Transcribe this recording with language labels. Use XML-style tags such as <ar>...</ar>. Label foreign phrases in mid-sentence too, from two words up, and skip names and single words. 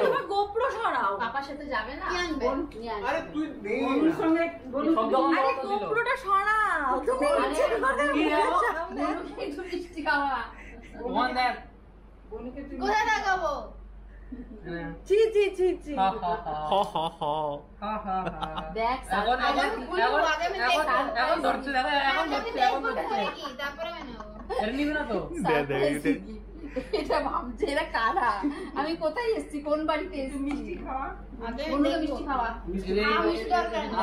<bn>তোমার গোপ্র সরাও। পাপার সাথে যাবে না, কি আনবে? নিয়ে আসবে। আরে তুই বন্ধুর সঙ্গে সব দোকান আরে বন্ধ ছিল। গোপ্রটা সরাও। তুমি ইচ্ছে করে কি যাবো? বনুকে একটু মিষ্টি খাওয়া। ওখান দেখ। বনুকে তুই কোথায় লাগাবো? ছি ছি ছি ছি। হা হা হা হ হ হ হা হা হা। দেখ এখন আগে আমি বলবো, আগে আমি দেখব। এখন ধরছে দেখো এখন ধরছে এখন ধরছে। কি তারপরে আমি নেব। এর নিবি না তো? দে দে দে। এটা ভাবছে এরা কারা, আমি কোথায় এসেছি, কোন বাড়িতে এসেছি। মিষ্টি খাওয়া আগে বনুকে মিষ্টি খাওয়া। মিষ্টি দরকার নেই।</bn>